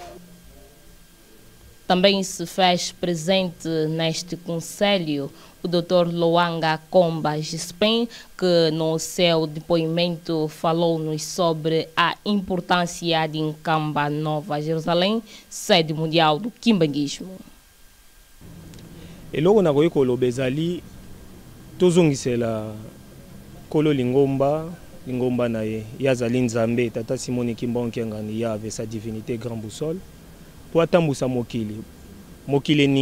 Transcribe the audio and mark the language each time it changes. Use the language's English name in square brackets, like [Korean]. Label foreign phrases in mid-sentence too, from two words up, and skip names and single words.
[Portuguese] Também se fez presente neste conselho o Dr. Loanga Komba Gispen, que no seu depoimento falou-nos sobre a importância de Nkamba Nova Jerusalém, sede mundial do quimbanguismo. [Lingala] Eloko na koyi koloba ezali tozongisela kolo lingomba na ye yazali nzambe tata Simon Kimbangu Kiangani ya [French] avec sa divinité [Lingala] Grand Boussole po atambusa mokili